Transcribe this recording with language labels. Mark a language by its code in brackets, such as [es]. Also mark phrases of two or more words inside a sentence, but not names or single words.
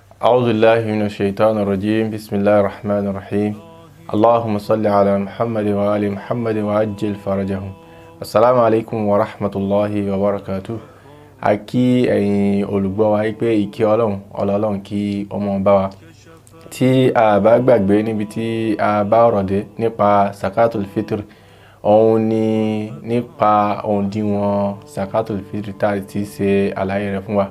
[ar] أعوذ بالله من الشيطان الرجيم بسم الله الرحمن الرحيم اللهم صل على محمد وآل محمد وعجل فرجهم. السلام عليكم ورحمة الله وبركاته. [yo] A kí ẹ̀yin olùgbọ́ wa pé ìkẹ́ Ọlọ́run kí ó máa bá wa. Tí a bá gbàgbé níbi tí a bá ọ̀rọ̀ dé nípa Zakatul Fitr, òun ni nípa òǹdíwọ̀n Zakatul Fitr tá a ti ṣe àlàyé rẹ̀ fún wa.